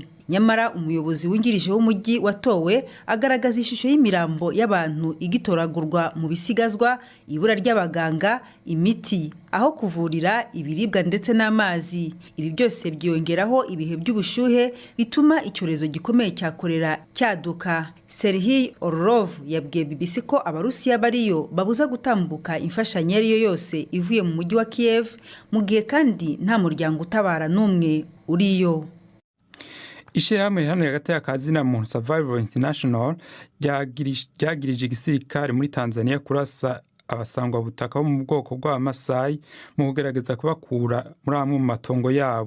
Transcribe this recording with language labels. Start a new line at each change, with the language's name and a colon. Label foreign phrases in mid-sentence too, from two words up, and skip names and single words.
Kinyarwanda: Nyamara umuyobozi wungirije w'umujyi watowe agaragaza ishusho y'imirambo y'abantu igitoragurwa mu bisigazwa, ibura ry'abaganga, imiti, aho kuvurira, ibiribwa ndetse n'amazi. Ibi byose byongeraho ibihe by'ubushuhe bituma icyorezo gikomeye cya kolera cyaduka. Serhiy Orlov yabwiye BBC ko Abarusiya bariyo babuza gutambuka imfashanyo ariyo yose ivuye mu mujyi wa Kiev, mu gihe kandi nta muryango utabara n'umwe uriyo. Ishirahamwe hano hagati y'akazina muntu Survival International ryagirije igisirikare muri Tanzania kurasa abasangwa butaka bo mu bwoko bw'Amasai mu kugerageza kubakura muri amwe mu matongo yabo.